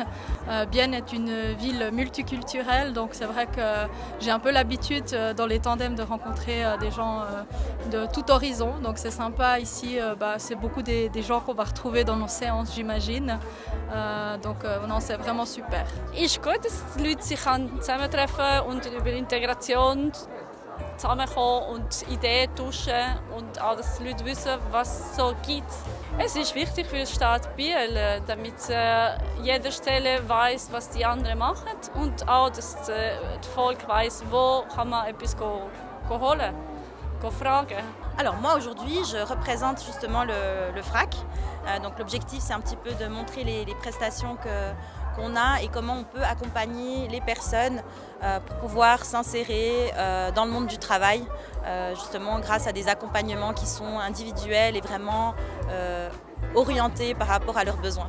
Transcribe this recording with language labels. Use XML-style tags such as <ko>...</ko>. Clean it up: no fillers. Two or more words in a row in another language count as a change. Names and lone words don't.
<fr>Bienne est une ville multiculturelle, donc c'est vrai que j'ai un peu l'habitude dans les tandems de rencontrer des gens de tout horizon. Donc c'est sympa ici, c'est beaucoup des gens qu'on va retrouver dans nos séances, j'imagine. Non, c'est vraiment super.</fr> <de>Ist gut, dass die Leute sich zusammentreffen und über Integration zusammenkommen und Ideen tauschen und auch, dass die Leute wissen, was es so gibt. Es ist wichtig für die Stadt Biel, damit jede Stelle weiss, was die anderen machen und auch, dass das Volk weiss, wo kann man etwas holen, fragen.</de> <fr>Alors moi aujourd'hui je représente justement le FRAC. Donc l'objectif c'est un petit peu de montrer les prestations qu'on a et comment on peut accompagner les personnes pour pouvoir s'insérer dans le monde du travail, justement grâce à des accompagnements qui sont individuels et vraiment orientés par rapport à leurs besoins.</fr>